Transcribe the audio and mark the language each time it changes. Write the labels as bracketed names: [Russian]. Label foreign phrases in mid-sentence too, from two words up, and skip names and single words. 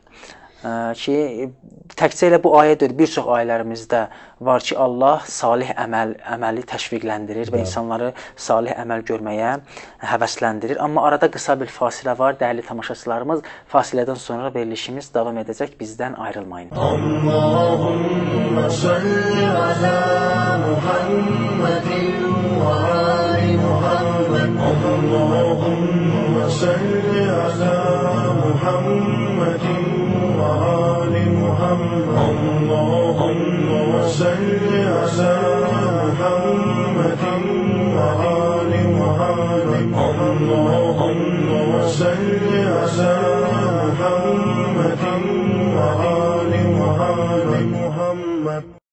[Azerbaijani] Ki təkcə elə bu ayə deyil, bir çox ayələrimizdə var ki, Allah salih əməli təşviqləndirir və insanları salih əməl görməyə həvəsləndirir. Amma arada qısa bir fasilə var, dəyərli tamaşaçılarımız. Fasilədən sonra verilişimiz davam edəcək, bizdən ayrılmayın. [Arabic] اللهم صل على محمد وآل محمد. اللهم صل على محمد وآل محمد اللهم صل على محمد وآل محمد اللهم صل على محمد وآل محمد